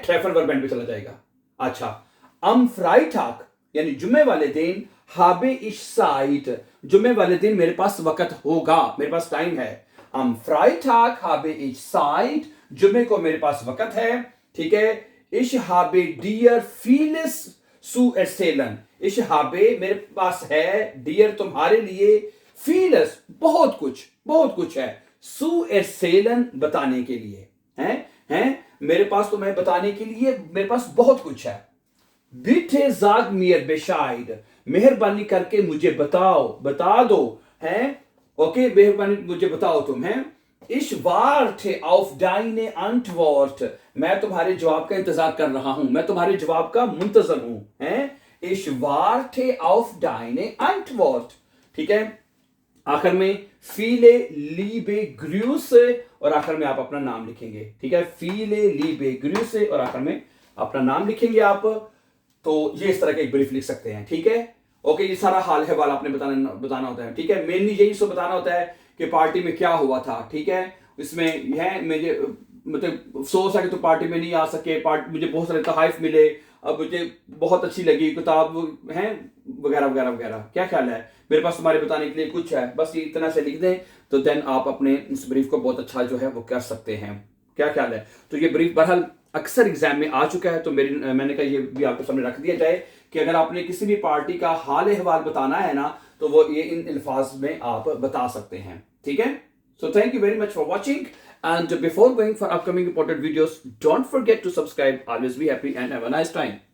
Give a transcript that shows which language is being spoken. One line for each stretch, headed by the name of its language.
Hindi: ट्रेफन verb and पे चला जाएगा। अच्छा,
German: अम फ्राइटाक,
Hindi: यानी जुम्मे वाले दिन,
German: हाबे इश साइट,
Hindi: जुम्मे वाले दिन मेरे पास वक्त होगा, मेरे पास टाइम है।
German: अम फ्राइटाक हाबे इश साइट,
Hindi: जुम्मे को मेरे पास वक्त है। ठीक है,
German: Ich habe dir vieles zu erzählen. Ich habe
Hindi: मेरे पास है, डियर तुम्हारे लिए,
German: vieles
Hindi: बहुत कुछ है,
German: zu erzählen
Hindi: बताने के लिए, हैं मेरे पास तुम्हें बताने के लिए मेरे पास बहुत कुछ है.
German: Bitte sag mir Bescheid.
Hindi: मेहरबानी करके मुझे बता दो, हैं ओके, मेहरबानी मुझे बताओ तुम, हैं.
German: Ich warte auf deine Antwort.
Hindi: मैं तुम्हारे जवाब का इंतजार कर रहा हूं, मैं तुम्हारे जवाब का मुंतजर हूं, हैं.
German: Ich warte auf deine Antwort.
Hindi: ठीक है. आखिर में
German: viele liebe Grüße
Hindi: और आखिर में आप अपना नाम लिखेंगे. ठीक है,
German: viele liebe Grüße
Hindi: और आखिर में अपना नाम लिखेंगे आप. तो ये इस तरह का एक ब्रीफ लिख सकते हैं. ठीक है, ओके. ये सारा हाल है वाला आपने बताना होता है. ठीक है, मेनली यही सब बताना होता है कि पार्टी में क्या हुआ था. ठीक है, इसमें है मुझे मतलब अफसोस है कि तो पार्टी में नहीं आ सके, मुझे बहुत सारे तोहफे मिले, अब मुझे बहुत अच्छी लगी किताब, हैं वगैरह वगैरह वगैरह. क्या ख्याल है, मेरे पास तुम्हारे बताने के लिए कुछ है, बस ये इतना से लिख दें तो देन आप अपने इस ब्रीफ को बहुत अच्छा जो है वो कर सकते हैं. क्या ख्याल है. तो ये ब्रीफ बहरहाल अक्सर एग्जाम में आ चुका है, तो मैंने कहा ये भी आपके सामने रख दिया जाए कि अगर आपने किसी भी पार्टी का हाल अहवाल बताना है ना, तो वो ये इन अल्फाज में आप बता सकते हैं. ठीक है.
English: So thank you very much for watching, and before going for upcoming important videos, don't forget to subscribe. Always be happy and have a nice time.